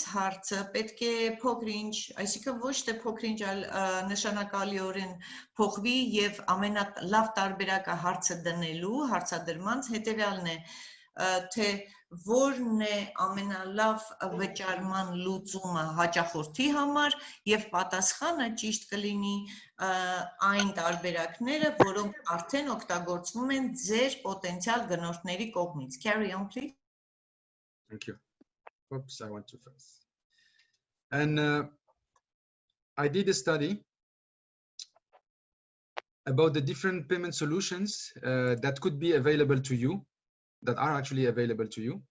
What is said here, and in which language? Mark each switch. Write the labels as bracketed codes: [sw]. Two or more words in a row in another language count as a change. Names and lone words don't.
[hy] հարցը պետք է փոքր-ինչ, այսինքն ոչ թե փոքր-ինչ, այլ նշանակալիորեն փոխվի եւ ամենալավ տարբերակը հարցը դնելու, հարցադրմանց հետևյալն է, թե որն է ամենալավ վճարման լուծումը հաճախորդի համար եւ պատասխանը ճիշտ կլինի այն տարբերակները, որոնք արդեն օգտագործվում են ձեր պոտենցիալ գնորդների կողմից. [en] Carry on, please. Thank you. Oops, I went too fast. And I did a study about the different payment solutions that could be available to you, that are actually available to you.